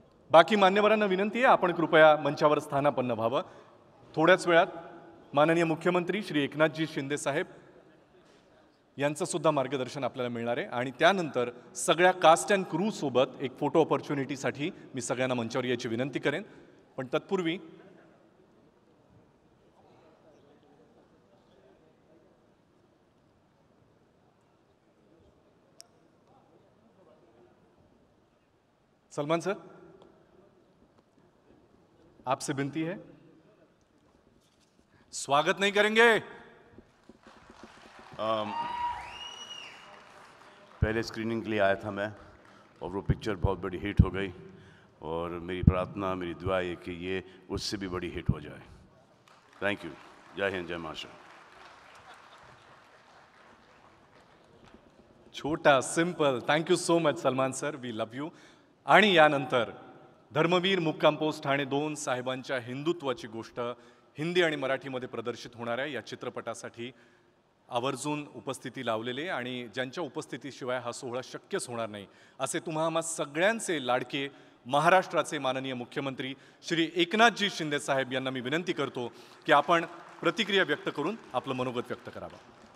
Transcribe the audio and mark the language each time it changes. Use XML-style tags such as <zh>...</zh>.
<mr>बाकी मान्यवरांना विनंती आहे आपण कृपया मंचावर स्थानापन्न व्हावं. थोड्याच वेळात माननीय मुख्यमंत्री श्री एकनाथजी शिंदे साहेब यांचं सुद्धा मार्गदर्शन आपल्याला मिळणार आहे आणि त्यानंतर सगळ्या कास्ट अँड क्रू सोबत एक फोटो ऑपॉर्च्युनिटीसाठी मी सगळ्यांना मंचावर यायची विनंती करेन. पण तत्पूर्वी</mr> <hi>सलमान सर, आपसे विनती है, स्वागत नहीं करेंगे? पहले स्क्रीनिंग के लिए आया था मैं और वो पिक्चर बहुत बड़ी हिट हो गई और मेरी प्रार्थना मेरी दुआ है कि ये उससे भी बड़ी हिट हो जाए.</hi> <en>Thank you.</en> <hi>जय हिंद, जय महाराष्ट्र. छोटा simple.</hi> <en>Thank you so much Salman sir, we love you.</en> <mr>आणि यानंतर धर्मवीर मुक्काम पोस्ट ठाणे 2 साहेबांच्या हिंदुत्वाची गोष्ट हिंदी आणि मराठीमध्ये प्रदर्शित होणाऱ्या या चित्रपटासाठी आवर्जून उपस्थिती लावलेले आणि ज्यांच्या उपस्थितीशिवाय हा सोहळा शक्यच होणार नाही असे तुम्हा सगळ्यांचे लाडके महाराष्ट्राचे माननीय मुख्यमंत्री श्री एकनाथजी शिंदे साहेब यांना मी विनंती करतो की आपण प्रतिक्रिया व्यक्त करून आपलं मनोगत व्यक्त करावं.</mr>